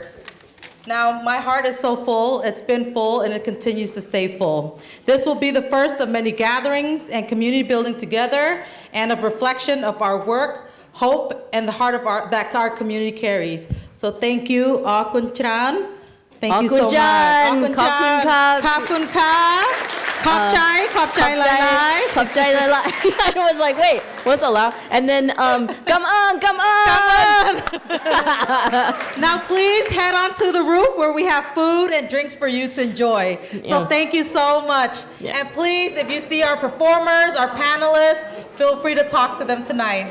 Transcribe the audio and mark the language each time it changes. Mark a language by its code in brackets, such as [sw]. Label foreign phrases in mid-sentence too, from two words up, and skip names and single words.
[en] Now, my heart is so full, it's been full, and it continues to stay full. This will be the first of many gatherings and community building together, and of reflection of our work, hope, and the heart of that our community carries. So thank you, Akun Chan. Thank you so much. Akun Chan. [lo] Kakun Ka. Khop Chai. Khop Chai Lai Lai. Khop Chai Lai Lai. [en] I was like, wait, what's allowed? And then, come on. Now please head on to the roof where we have food and drinks for you to enjoy. So thank you so much. Yeah. And please, if you see our performers, our panelists, feel free to talk to them tonight.